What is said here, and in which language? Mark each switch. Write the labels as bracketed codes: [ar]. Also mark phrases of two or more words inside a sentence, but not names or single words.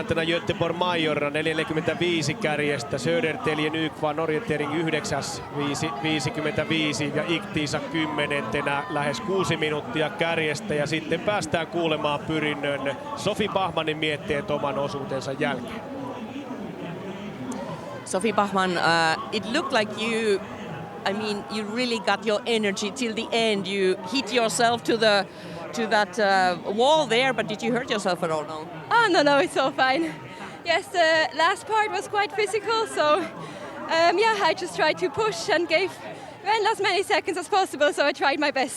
[fi] Göteborg Majorna 4.45 kärjestä, Södertälje Nykvarn orientering 9. 55 ja Iktiisa 10. lähes 6 minuuttia kärjestä ja sitten päästään kuulemaan pyrinnön Sofi Pachmanin mietteet oman osuutensa jälkeen. [en] Sophie Bachmann, it looked like you really got your energy till the end. You hit yourself to that wall there, but did you hurt yourself at all? No. Oh, no, it's all fine. Yes, the last part was quite physical, so I just tried to push and gave Venla as many seconds as possible, so I tried my best.